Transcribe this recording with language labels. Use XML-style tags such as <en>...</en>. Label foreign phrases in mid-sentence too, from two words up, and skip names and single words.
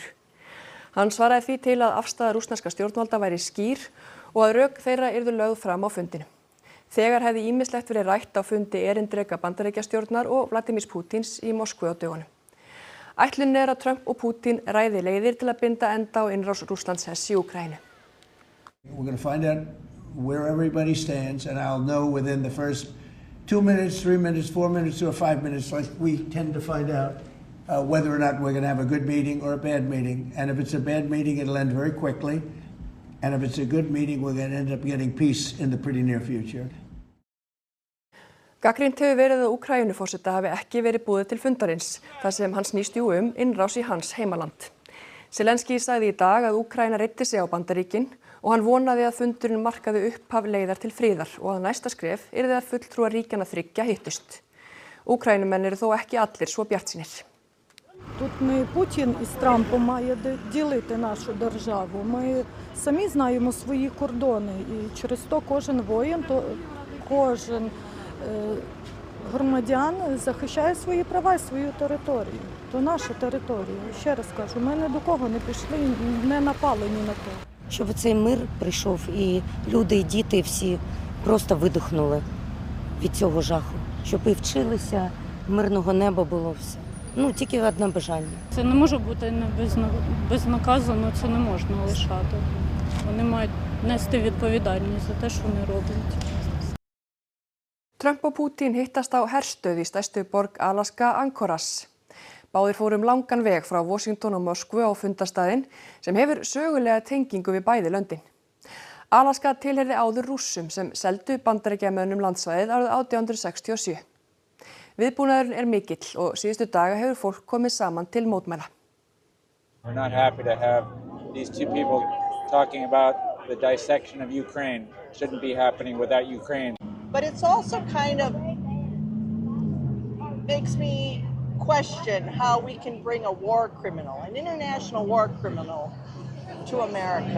<is>Hann svaraði því til að afstaða rússneska stjórnvalda væri skýr og að rök þeirra yrðu lögð fram á fundinu. Þegar hefði ýmislegt verið rætt á fundi erindreka Bandaríkjastjórnar og Vladimírs Pútíns í Moskvu á dögunum. Ætlunin að Trump og Pútín ræði leiðir til að binda enda á innrás Rússlandshers í Úkraínu.</is> <en>We're going to find out where everybody stands and I'll know within the first 2 minutes, 3 minutes, 4 minutes or 5 minutes, like we tend to find out whether or not we're going to have a good meeting or a bad meeting. And if it's a bad meeting, it'll end very quickly. And if it's a good meeting, we're going to end up getting peace in the pretty near future.</en> <is>Gagnrýnt hefur verið að Úkraínuforseta hafi ekki verið boðið til fundarins, þar sem hann snýst innrás í hans heimaland. Zelenský sagði í dag að Úkraína reiddi sig á Bandaríkin og hann vonaði að fundurinn markaði upphaf leiðar til friðar og að næsta skref yrði að fulltrúar ríkjanna þriggja hittust. Úkraínumenn eru þó ekki allir svo bjartsýnir.</is> <uk>Тут не Путін із Трампом має ділити нашу державу. Ми самі знаємо свої кордони і через то кожен воїн, кожен громадян захищає свої права і свою територію. То наша територія. Ще раз кажу, ми ні до кого не пішли, не напали ні на то. Щоб цей мир прийшов і люди, і діти всі просто видихнули від цього жаху. Щоб і вчилися, мирного неба було все. Тільки одне бажання. Це не може бути безнаказано, це не можна лишати. Вони мають нести відповідальність за те, що вони роблять.</uk> <is>Trump og Pútín hittast á herstöð í stærstu borg Alaska, Anchorage. Báðir fóru langan veg frá Washington og Moskvu á fundarstaðinn sem hefur sögulega tengingu við bæði löndin. Alaska tilheyrði áður Rússum sem seldu Bandaríkjamönnum landsvæðið árið 1867. Viðbúnaðurinn mikill og síðustu daga hefur fólk komið saman til mótmæla.</is> <en>We're not happy to have these two people talking about the dissection of Ukraine. Shouldn't be happening without Ukraine. But it's also kind of makes me question how we can bring a war criminal, an international war criminal, to America.</en>